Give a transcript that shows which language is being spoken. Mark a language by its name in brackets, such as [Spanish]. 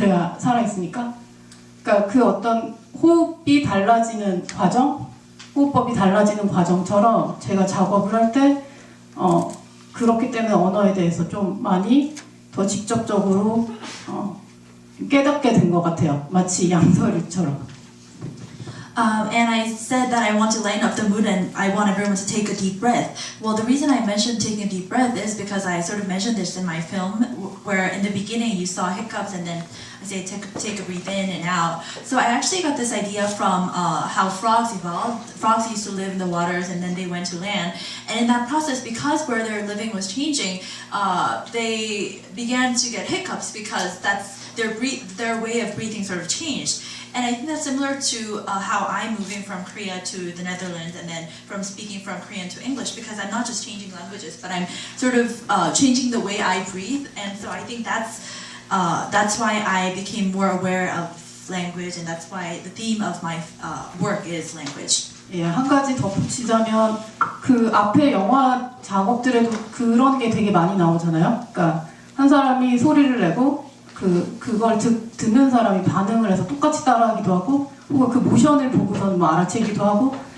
[Korean] 그래야 살아있으니까. 그러니까 그 어떤 호흡이 달라지는 과정, 호흡법이 달라지는 과정처럼 제가 작업을 할 때 그렇기 때문에 언어에 대해서 좀 많이 더 직접적으로 깨닫게 된 것 같아요. 마치 양서류처럼. [English] And I said that I want to lighten up the mood and I want everyone to take a deep breath. Well, the reason I mentioned taking a deep breath is because I sort of mentioned this in my film, where in the beginning you saw hiccups and then I say take a breath in and out. So I actually got this idea from how frogs evolved. Frogs used to live in the waters and then they went to land. And in that process, because where they're living was changing, they began to get hiccups because that's their way of breathing sort of changed. And I think that's similar to how I'm moving from Korea to the Netherlands and then from speaking from Korean to English, because I'm not just changing languages, but I'm sort of changing the way I breathe. And so I think that's why I became more aware of language, and that's why the theme of my work is language. [Korean] 예, 한 가지 덧붙이자면 그 앞에 영화 작업들에도 그런 게 되게 많이 나오잖아요. 그러니까 한 사람이 소리를 내고 그걸 듣는 사람이 반응을 해서 똑같이 따라하기도 하고 혹은 그 모션을 보고서는 뭐 알아채기도 하고.